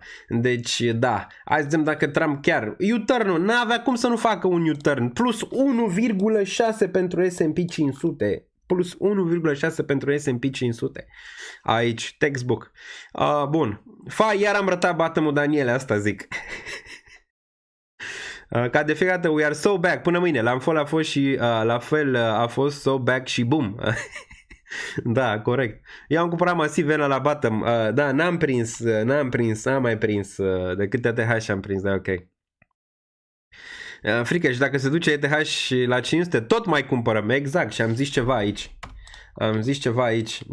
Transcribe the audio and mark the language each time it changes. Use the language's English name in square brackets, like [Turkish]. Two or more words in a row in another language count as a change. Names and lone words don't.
[Romanian] Deci, da, hai să vedem dacă Trump chiar, U-turn-ul, n-avea cum să nu facă un U-turn, plus 1,6 pentru S&P 500, plus 1,6 pentru S&P 500, aici, textbook. Bun, iar am rătat bottom-ul, Daniele, asta zic. Ca de fiecare dată, [English] we are so back. [Romanian] Până mâine, la fel a fost [English] so back [Romanian] și boom. Da, corect. Eu am cumpărat masiv Vena la bottom. Da, n-am mai prins. De câte ETH am prins, da, ok. Frică, și dacă se duce ETH la 500, tot mai cumpărăm. Exact, și am zis ceva aici.